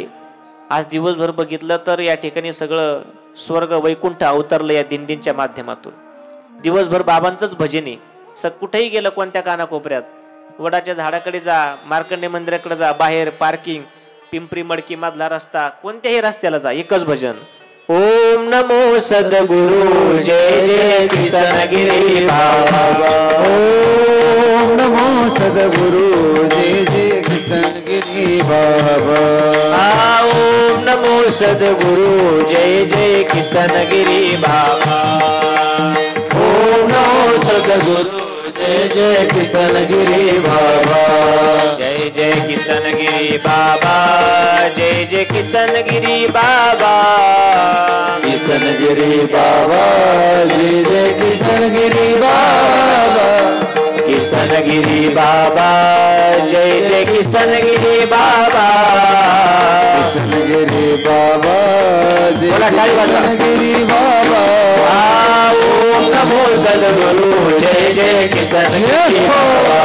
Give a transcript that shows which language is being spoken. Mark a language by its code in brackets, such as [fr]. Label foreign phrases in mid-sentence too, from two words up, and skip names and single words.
[mr] आज दिवसभर बघितलं तर या ठिकाणी सगळं स्वर्ग वैकुंठ अवतरलं या दिंडींच्या माध्यमातून. दिवसभर बाबांचंच भजन आहे. कुठेही गेलं, कोणत्या कानाकोपऱ्यात, वडाच्या झाडाकडे जा, मार्कंडे मंदिराकडे जा, बाहेर पार्किंग, पिंपरी मडकी मधला रस्ता, कोणत्याही रस्त्याला जा, एकच भजन. ओम नमो सद्गुरु जय जय किसनगिरी बाबा. ओम नमो सद्गुरु जय जय किसनगिरी बाबा. ओम नमो सद्गुरु जय जय किसनगिरी बाबा. ओम नमो सद्गुरु जय जय किसनगिरी बाबा. जय जय किसनगिरी बाबा, जय जय किसनगिरी बाबा. किसनगिरी बाबा जय जय किसनगिरी बाबा. किसनगिरी बाबा जय जय किसनगिरी बाबा. किसनगिरी बाबा जय किसनगिरी बाबा. ओम नमो सद्गुरु जय जय किसनगिरी बाबा.